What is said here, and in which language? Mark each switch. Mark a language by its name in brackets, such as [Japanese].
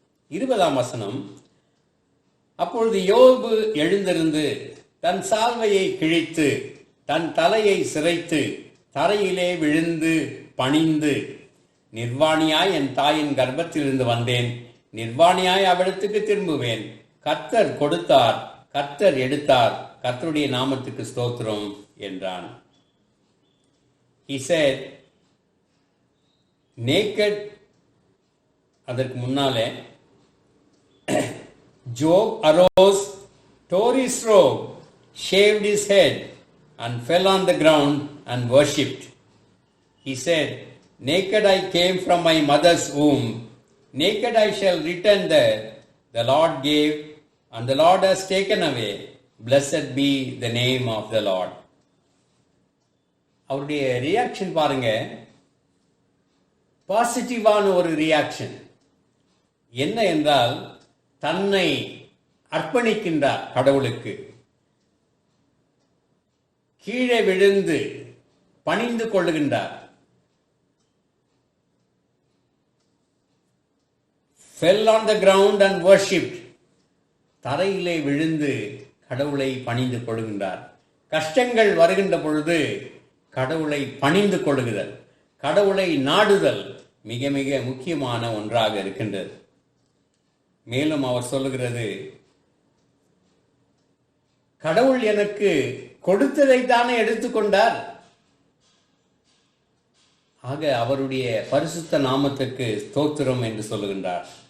[Tamil] 20ஆம் வசனம், அப்பொழுது யோபு எழுந்திருந்து தன் சால்வையை கிழித்து தன் தலையை சிரைத்து தரையிலே விழுந்து பணிந்து, நிர்வாணியாய் என் தாயின் கர்ப்பத்திலிருந்து வந்தேன், நிர்வாணியாய் அவளிடத்துக்கு திரும்புவேன். கர்த்தர் கொடுத்தார், கர்த்தர் எடுத்தார், கர்த்தருடைய நாமத்துக்கு ஸ்தோத்திரம் என்றான். [English] He said, naked, [Tamil] அதற்கு முன்னாலே, [English] Job arose, tore his robe, shaved his head, and fell on the ground and worshipped. He said, naked I came from my mother's womb, naked I shall return there. The Lord gave, and the Lord has taken away. Blessed be the name of the Lord. [Tamil] அவருடைய reaction பாருங்க, பாசிட்டிவான ஒரு reaction. என்ன என்றால், தன்னை அர்ப்பணிக்கின்றார் கடவுளுக்கு, கீழே விழுந்து பணிந்து கொள்ளுகின்றார். [English] fell on the ground and worshipped, [Tamil] தரையிலே விழுந்து கடவுளை பணிந்து கொள்கின்றார். கஷ்டங்கள் வருகின்ற பொழுது கடவுளை பணிந்து கொள்ளுதல், கடவுளை நாடுதல் மிக மிக முக்கியமான ஒன்றாக இருக்கின்றது. மேலும் அவர் சொல்லுகிறது, கடவுள் எனக்கு கொடுத்ததைத்தானே எடுத்துக்கொண்டார், ஆக அவருடைய பரிசுத்த நாமத்துக்கு ஸ்தோத்திரம் என்று சொல்லுகின்றார்.